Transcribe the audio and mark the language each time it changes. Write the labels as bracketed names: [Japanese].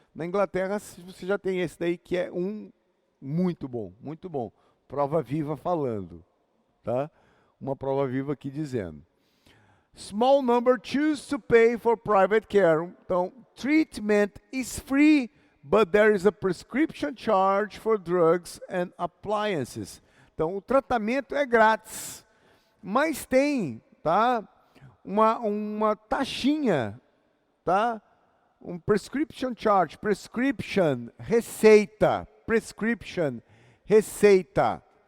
[Portuguese] Na Inglaterra, você já tem esse daí que é muito bom, muito bom. Prova viva falando, tá? Uma prova viva aqui dizendo. [English] Small number choose to pay for private care. Então, treatment is free, but there is a prescription charge for drugs and appliances. [Portuguese] Então, o tratamento é grátis, mas tem, tá, uma taxinha, tá? Um prescription charge, prescription, receita, prescription, receita.